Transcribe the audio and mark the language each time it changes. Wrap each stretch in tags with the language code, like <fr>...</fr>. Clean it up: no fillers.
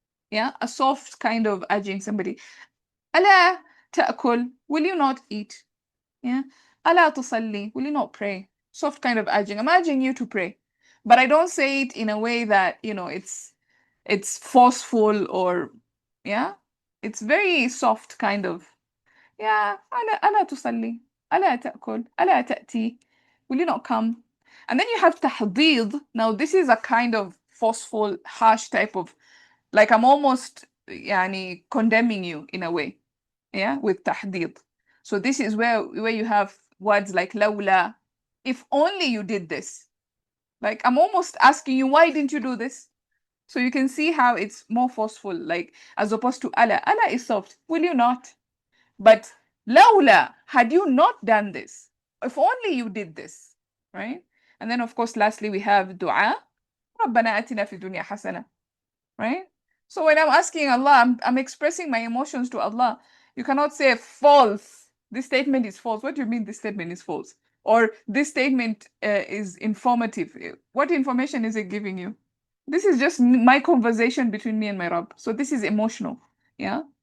<en>Yeah, a soft kind of urging somebody.</en> <ar>ألا تأكل,</ar> <en>will you not eat? Yeah.</en> <ar>ألا تصلي,</ar> <en>will you not pray? Soft kind of urging. I'm urging you to pray. But I don't say it in a way that, it's forceful, or yeah, it's very soft kind of. Yeah,</en> <ar>ألا تصلي, ألا تأكل, ألا تأتي,</ar> <en>will you not come? And then you have تحضيض. Now this is a kind of forceful, harsh type of, like I'm almost يعني condemning you in a way, yeah, with تحضيض. So this is where you have words like لولا, if only you did this. Like I'm almost asking you, why didn't you do this? So you can see how it's more forceful, like as opposed to ala. Ala is soft. Will you not? But laula, had you not done this, if only you did this, right? And then of course, lastly, we have dua.</en> <ar>ربنا آتنا في الدنيا حسنة, right?</ar> <en>So when I'm asking Allah, I'm expressing my emotions to Allah. You cannot say false. This statement is false. What do you mean this statement is false? Or this statement is informative. What information is it giving you? This is just my conversation between me and my Rabb. So this is emotional. Yeah.</en>